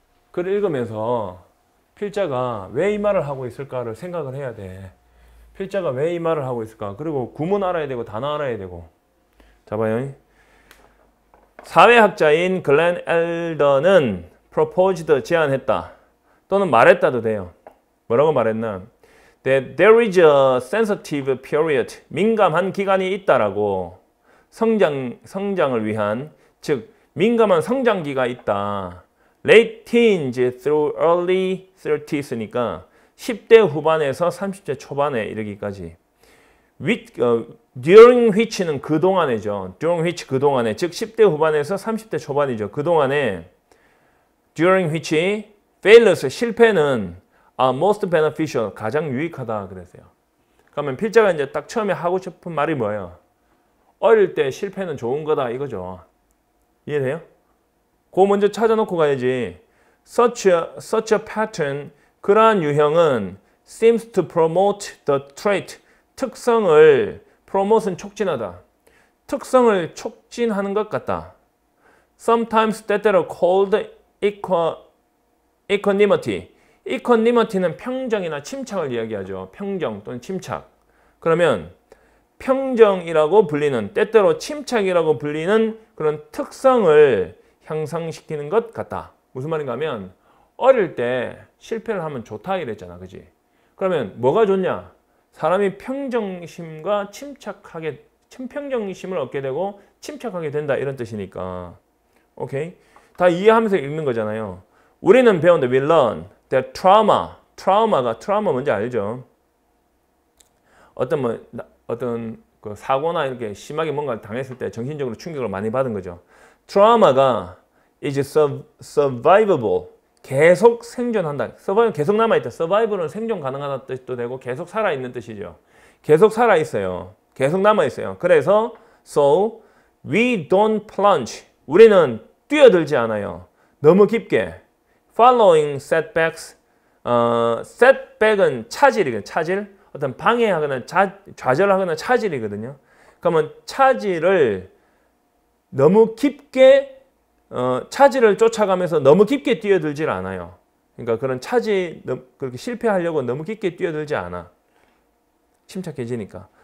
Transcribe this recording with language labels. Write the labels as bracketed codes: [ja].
[ko] 글을 읽으면서 필자가 왜 이 말을 하고 있을까를 생각을 해야 돼. 필자가 왜 이 말을 하고 있을까? 그리고 구문 알아야 되고 단어 알아야 되고. 자 봐요. 사회학자인 글렌 엘더는 [en] proposed, [ko] 제안했다. 또는 말했다도 돼요. 뭐라고 말했나? [en] That there is a sensitive period, [ko] 민감한 기간이 있다라고. 성장을 위한, 즉 민감한 성장기가 있다. [en] Late teens through early 30s [ko] 니까 10대 후반에서 30대 초반에 이르기까지. [en] During which [ko] 는 그동안이죠. During which 그동안에, 즉 10대 후반에서 30대 초반이죠. 그동안에 [en] during which failures, [ko] 실패는 [en] most beneficial, [ko] 가장 유익하다 그랬어요. 그러면 필자가 이제 딱 처음에 하고 싶은 말이 뭐예요? 어릴 때 실패는 좋은 거다 이거죠. 이해돼요? 그거 먼저 찾아놓고 가야지. [en] Such a pattern, [ko] 그러한 유형은 [en] seems to promote the trait, [ko] 특성을, promote는 촉진하다. 특성을 촉진하는 것 같다. [en] Sometimes [ko] 때때로 [en] called equanimity. [ko] equanimity는 평정이나 침착을 이야기하죠. 평정 또는 침착. 그러면 평정이라고 불리는, 때때로 침착이라고 불리는 그런 특성을 향상시키는 것 같다. 무슨 말인가 하면 어릴 때 실패를 하면 좋다 이랬잖아. 그지? 그러면 뭐가 좋냐? 사람이 평정심과 평정심을 얻게 되고 침착하게 된다 이런 뜻이니까. 오케이? 다 이해하면서 읽는 거잖아요. 우리는 배웠는데 [en] we learn that [ko] 트라우마 뭔지 알죠? 어떤 그 사고나 이렇게 심하게 뭔가 당했을 때 정신적으로 충격을 많이 받은 거죠. 트라우마가 [en] is survivable, [ko] 계속 생존한다. survive 계속 남아있다. survival은 생존 가능하다 뜻도 되고 계속 살아있는 뜻이죠. 계속 살아있어요. 계속 남아있어요. 그래서 [en] so we don't plunge, [ko] 우리는 뛰어들지 않아요. 너무 깊게. [en] following setbacks, [ko] setback은 차질이거든요. 차질. 어떤 방해하거나 좌절하거나 차질이거든요. 그러면 차질을 너무 깊게 차질을 쫓아가면서 너무 깊게 뛰어들질 않아요. 그러니까 그런 그렇게 실패하려고 너무 깊게 뛰어들지 않아. 침착해지니까.